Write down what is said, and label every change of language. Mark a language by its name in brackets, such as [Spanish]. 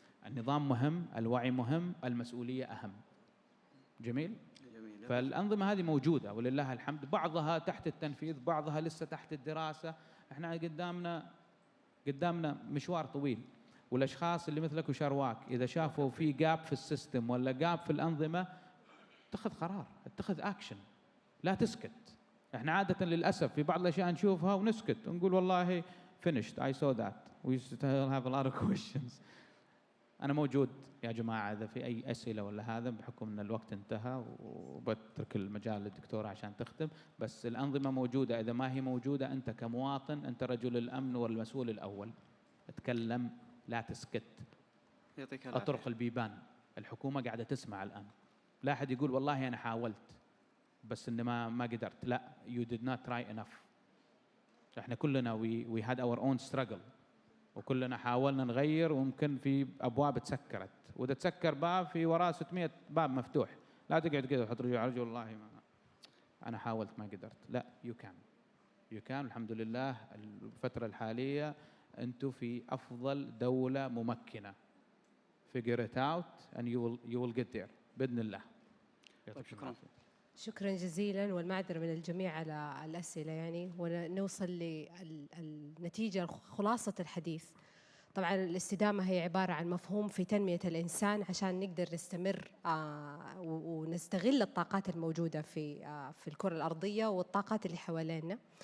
[Arabic] النظام مهم، الوعي مهم، المسؤولية أهم. جميل؟ فالأنظمة هذه موجودة ولله الحمد، بعضها تحت التنفيذ، بعضها لسه تحت الدراسة. احنا قدامنا مشوار طويل، والأشخاص اللي مثلك وشارواك إذا شافوا في جاب في السيستم ولا جاب في الأنظمة اتخذ قرار، اتخذ أكشن، لا تسكت. احنا عادة للأسف في بعض الأشياء نشوفها ونسكت ونقول والله [English] finished I saw that we still have a lot of questions. [Arabic] أنا موجود يا جماعة إذا في أي أسئلة ولا هذا، بحكم أن الوقت انتهى وبترك المجال للدكتورة عشان تختم. بس الأنظمة موجودة، إذا ما هي موجودة أنت كمواطن أنت رجل الأمن والمسؤول الأول. اتكلم، لا تسكت، أطرق البيبان. الحكومة قاعدة تسمع الآن. لا أحد يقول والله أنا حاولت بس إن ما قدرت. لا، [English] you did not try enough. [Arabic] إحنا كلنا [English] we had our own struggle، [Arabic] وكلنا حاولنا نغير، وممكن في أبواب تسكرت، وإذا تسكر باب في وراه 600 باب مفتوح. لا تقعد كذا وتحط رجل على رجل والله ما أنا حاولت ما قدرت. لا، [English] you can [Arabic] الحمد لله. الفترة الحالية أنتم في أفضل دولة ممكنة. [English] figure it out and you will get there [Arabic] بإذن الله. شكرا. شكرا جزيلا، والمعذرة من الجميع على الأسئلة يعني، ونوصل للنتيجة خلاصة الحديث. طبعا الاستدامة هي عبارة عن مفهوم في تنمية الإنسان عشان نقدر نستمر ونستغل الطاقات الموجودة في الكرة الأرضية والطاقات اللي حوالينا.